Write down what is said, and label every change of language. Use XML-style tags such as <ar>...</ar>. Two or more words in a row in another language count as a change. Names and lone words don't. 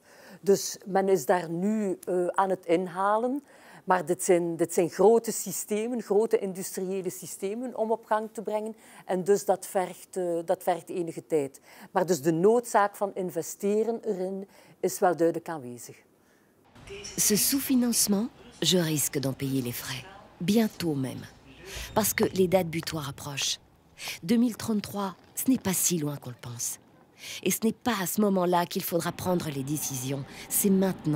<nl>Dus men is daar nu aan het inhalen. Maar dit zijn grote systemen, grote industriële systemen om op gang te brengen. En dus dat vergt enige tijd. Maar dus de noodzaak van investeren erin is wel duidelijk aanwezig.</nl> <fr>Ce sous-financement, je risque d'en payer les frais. Bientôt même. Parce que les dates butoirs approchent. 2033, ce n'est pas si loin qu'on le pense. Et ce n'est pas à ce moment-là qu'il faudra prendre les décisions, c'est maintenant.</fr>